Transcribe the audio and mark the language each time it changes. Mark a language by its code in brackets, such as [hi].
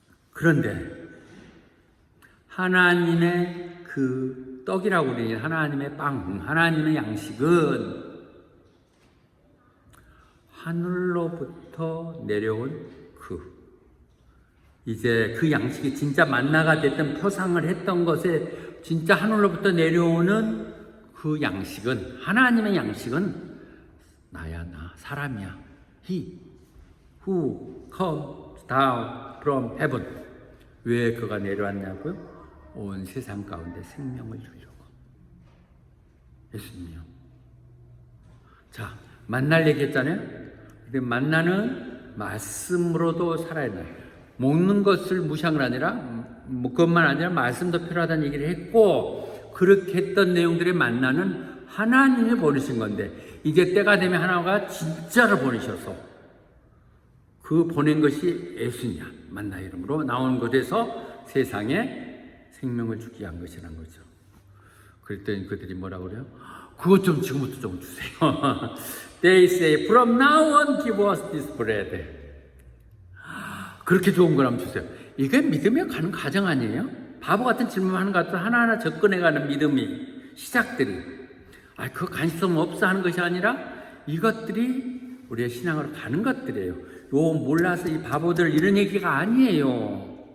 [ko] 그런데 하나님의 그 떡이라고 우리 하나님의 빵, 하나님의 양식은 하늘로부터 내려온 이제 그 양식이 진짜 만나가 됐던, 표상을 했던 것에 진짜 하늘로부터 내려오는 그 양식은, 하나님의 양식은 나야, 사람이야. [en] He who comes down from heaven. [ko] 왜 그가 내려왔냐고요? 온 세상 가운데 생명을 주려고. 예수님이요. 자, 만날 얘기했잖아요. 근데 만나는 말씀으로도 살아야 돼. 먹는 것을 무시한 건 아니라, 그것만 아니라 말씀도 필요하다는 얘기를 했고, 그렇게 했던 내용들의 만나는 하나님이 보내신 건데, 이제 때가 되면 하나가 진짜로 보내셔서 그 보낸 것이 예수냐, 만나 이름으로 나온 곳에서 세상에 생명을 주기 위한 것이라는 거죠. 그랬더니 그들이 뭐라고 그래요? 그것 좀 지금부터 좀 주세요. [en] They say, from now on give us this bread. [ko] 그렇게 좋은 거라면 주세요. 이게 믿음에 가는 과정 아니에요? 바보 같은 질문하는 것 같아도 하나하나 접근해가는 믿음이, 시작들이. 그거 관심 없어 하는 것이 아니라 이것들이 우리의 신앙으로 가는 것들이에요. 몰라서 이 바보들 이런 얘기가 아니에요.